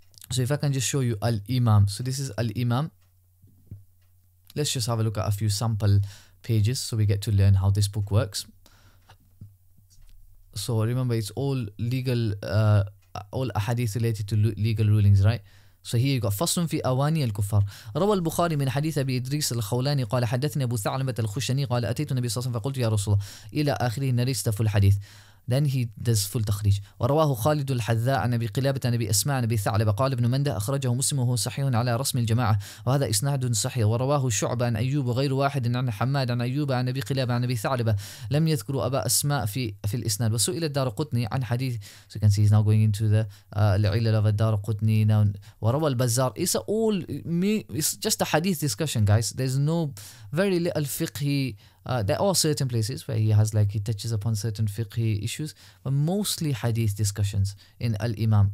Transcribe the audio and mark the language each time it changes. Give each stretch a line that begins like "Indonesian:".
English: So if I can just show you Al-Imam. So this is Al-Imam. Let's just have a look at a few sample pages so we get to learn how this book works. So remember, it's all legal, all ahadith related to legal rulings, right? So here you got
Arabic: فصل في أواني الكفار. روى البخاري من حديث أبي إدريس الخولاني قال حدثني أبو ثعلبة الخشني قال أتيت النبي صلى الله عليه وسلم فقلت يا رسول الله إلى آخره
English: narrates the full hadith. Then he does full تخريج.
Arabic: ورواه خالد الحذاء عن أبي قلابة عن أبي أسماء عن أبي ثعلبة قال ابن منده أخرجه مسلم وهو صحيح على رسم الجماعة وهذا إسناد صحيح. ورواه شعبة عن أيوب وغير واحد عن حماد عن أيوب عن أبي قلابة عن أبي ثعلبة لم يذكروا أبا أسماء في الإسناد. وسئل الدارقطني عن حديث.
English: So you can see he's now going into the العلل of الدارقطني now.
Arabic: وروى البزار.
English: It's just a hadith discussion, guys. There's no very little fiqhi. There are certain places where he touches upon certain fiqhi issues, but mostly hadith discussions in Al-Imam.